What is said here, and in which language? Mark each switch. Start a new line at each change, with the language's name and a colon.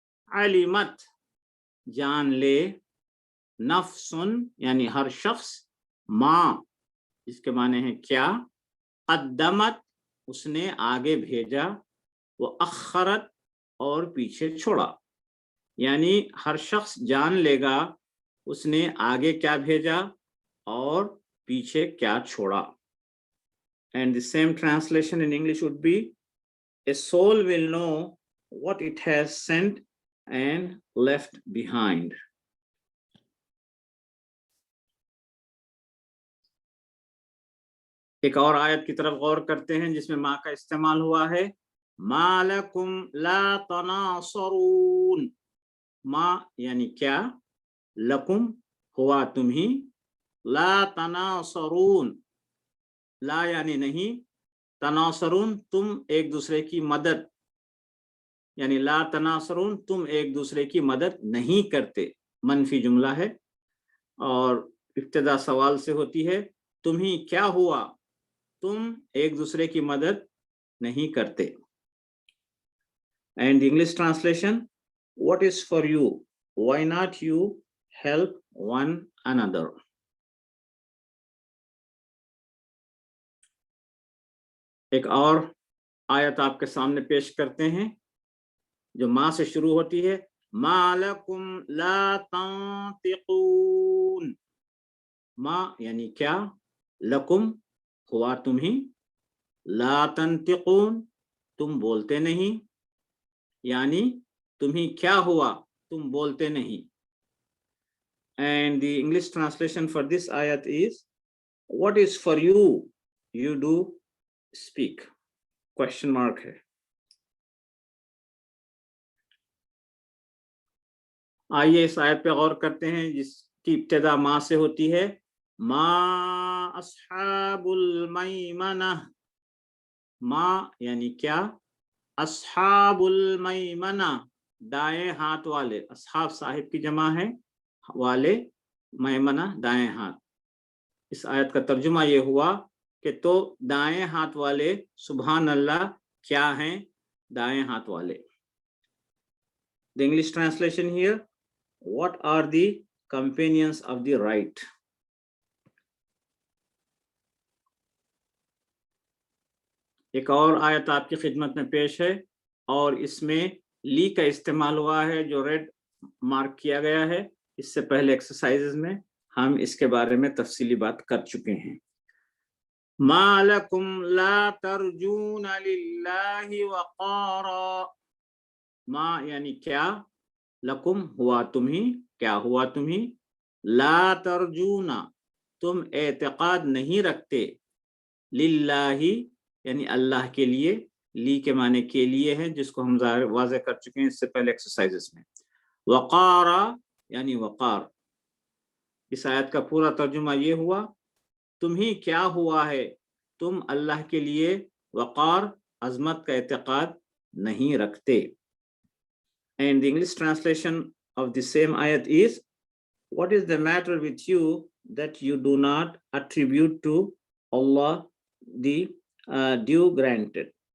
Urdu: علمت جان لے، نفس یعنی ہر شخص، ما اس کے معنی ہے کیا، قدمت اس نے آگے بھیجا، واخرت اور پیچھے چھوڑا. یعنی ہر شخص جان لے گا اس نے آگے کیا بھیجا اور پیچھے کیا چھوڑا.
English: And the same translation in English would be, a soul will know what it has sent and left behind.
Urdu: ایک اور آیت کی طرف غور کرتے ہیں جس میں ما کا استعمال ہوا ہے.
Arabic: ما لکم لا تناصرون.
Urdu: ما یعنی کیا, لکم ہوا تمہیں, لا تناصرون لا یعنی نہیں, تناصرون تم ایک دوسرے کی مدد, یعنی لا تناصرون تم ایک دوسرے کی مدد نہیں کرتے. منفی جملہ ہے اور ابتدا سوال سے ہوتی ہے, تمہیں کیا ہوا, تم ایک دوسرے کی مدد نہیں کرتے.
English: And the English translation, what is for you, why not you help one another.
Urdu: ایک اور آیت آپ کے سامنے پیش کرتے ہیں جو ما سے شروع ہوتی ہے.
Arabic: ما لکم لا تنطقون.
Urdu: ما یعنی کیا, لکم ہوا تمہیں, لا تنطقون تم بولتے نہیں, یعنی تمہیں کیا ہوا تم بولتے نہیں.
English: And the English translation for this ayat is, what is for you, you do speak. Question mark ہے.
Urdu: آئیے اس آیت پہ غور کرتے ہیں جس کی ابتدا ما سے ہوتی ہے.
Arabic: ما اصحاب المیمنہ.
Urdu: ما یعنی کیا, اصحاب المیمنہ دائیں ہاتھ والے. اصحاب صاحب کی جمع ہے, والے, میمنہ دائیں ہاتھ. اس آیت کا ترجمہ یہ ہوا کہ تو دائیں ہاتھ والے سبحان اللہ کیا ہیں, دائیں ہاتھ والے.
English: The English translation here, what are the companions of the right.
Urdu: ایک اور آیت آپ کی خدمت میں پیش ہے اور اس میں لی کا استعمال ہوا ہے جو ریڈ مارک کیا گیا ہے. اس سے پہلے ایکسرسائزز میں ہم اس کے بارے میں تفصیلی بات کر چکے ہیں.
Arabic: ما لکم لا ترجون للہ وقارا.
Urdu: ما یعنی کیا, لکم ہوا تمہیں, کیا ہوا تمہیں, لا ترجون تم اعتقاد نہیں رکھتے, للہ یعنی اللہ کے لیے, لی کے معنی کے لیے ہے جس کو ہم واضح کر چکے ہیں اس سے پہلے ایکسرسائزز میں. وقارا یعنی وقار. اس آیت کا پورا ترجمہ یہ ہوا, تمہیں کیا ہوا ہے, تم اللہ کے لیے وقار عظمت کا اعتقاد نہیں رکھتے.
English: And the English translation of the same ayat is, what is the matter with you that you do not attribute to Allah the due grandeur.